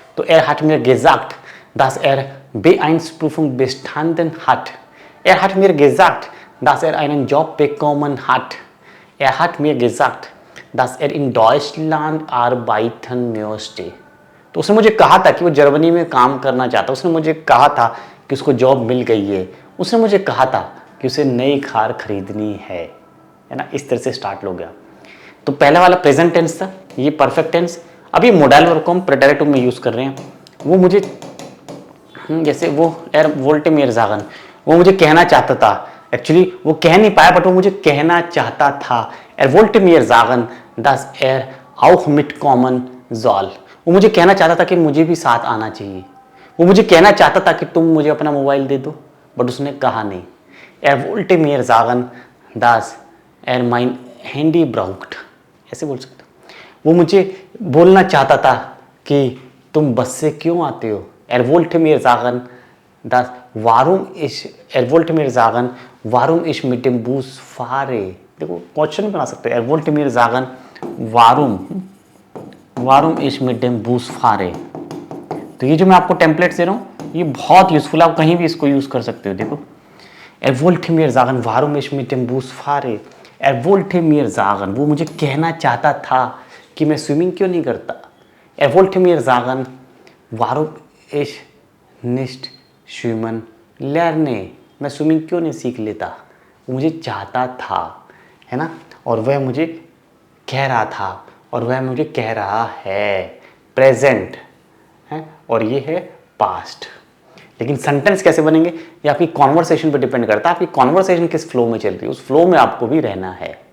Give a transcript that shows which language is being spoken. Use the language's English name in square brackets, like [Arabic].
[German] तो er hat mir gesagt, dass er B1-Prüfung bestanden hat. Er hat mir gesagt, dass er einen Job bekommen hat. Er hat mir gesagt, dass er in Deutschland arbeiten möchte. [Hindi] तो उसने मुझे कहा था कि वो Germany में काम करना चाहता है. उसने मुझे कहा था कि उसको जॉब मिल गई है. उसने मुझे कहा था कि उसे नई कार खरीदनी है ना. इस तरह से स्टार्ट हो गया. तो पहला वाला प्रेजेंट टेंस था, ये परफेक्ट टेंस. अब ये मोडाइल वर्ब को हम प्रेटेरेटिव में यूज़ कर रहे हैं. वो मुझे जैसे वो [German] er wollte mir sagen, [Hindi] वो मुझे कहना चाहता था. एक्चुअली वो कह नहीं पाया बट वो मुझे कहना चाहता था. [German] er wollte mir sagen, dass er auch mitkommen soll. [Hindi] वो मुझे कहना चाहता था कि मुझे भी साथ आना चाहिए. वो मुझे कहना चाहता था कि तुम मुझे अपना मोबाइल दे दो, बट उसने कहा नहीं. [German] er wollte mir sagen, dass er mein Handy braucht. [Hindi] ऐसे बोल सकते हो. वो मुझे बोलना चाहता था कि तुम बस से क्यों आते हो. [German] er wollte mir sagen, dass warum ich mit dem Bus fahre. [Hindi] देखो क्वेश्चन बना सकते हो. [German] er wollte mir sagen, warum ich mit dem Bus fahre. [Hindi] तो ये जो मैं आपको टेम्पलेट दे रहा हूँ ये बहुत यूजफुल है, आप कहीं भी इसको यूज कर सकते हो. [German] देखो er wollte mir sagen, warum ich mit dem Bus fahre. er wollte mir sagen, [Hindi] वो मुझे कहना चाहता था कि मैं स्विमिंग क्यों नहीं करता. [German] er wollte mir sagen, warum ich nicht schwimmen lerne. [Hindi] मैं स्विमिंग क्यों नहीं सीख लेता. वो मुझे चाहता था, है ना, और वह मुझे कह रहा था और वह मुझे कह रहा है. प्रेजेंट है और ये है पास्ट. लेकिन सेंटेंस कैसे बनेंगे ये आपकी कॉन्वर्सेशन पर डिपेंड करता है. आपकी कॉन्वर्सेशन किस फ्लो में चल रही है, उस फ्लो में आपको भी रहना है.